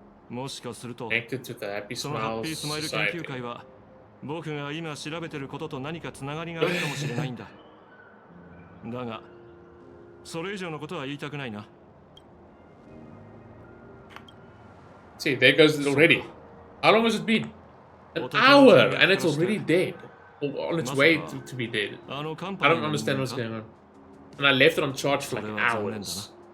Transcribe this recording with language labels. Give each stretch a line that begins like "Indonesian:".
English: Connected to the Happy Smile Society.
Japanese: 僕が今調べてることと何かつながりがあるかもしれないんだ。だが、それ以上のことは言いたくないな。
English: See, there goes it already. How long has it been? An hour, and it's already dead. Or on its way to be dead. I don't understand what's going on. And I left it on charge for like hours.